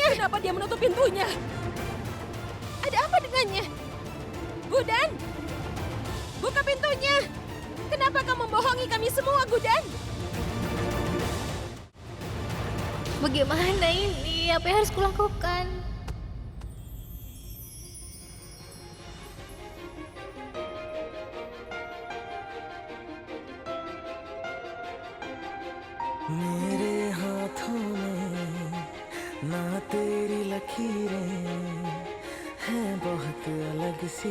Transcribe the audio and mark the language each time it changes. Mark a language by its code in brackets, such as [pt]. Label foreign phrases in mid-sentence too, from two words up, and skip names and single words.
[id] Kenapa dia menutup pintunya? Ada apa dengannya? Gudan, buka pintunya. Kenapa kau membohongi kami semua, Gudan? Bagaimana ini? Apa yang harus kulakukan? [hi] मेरे हाथों में ना तेरी लकीरें हैं बहुत अलग सी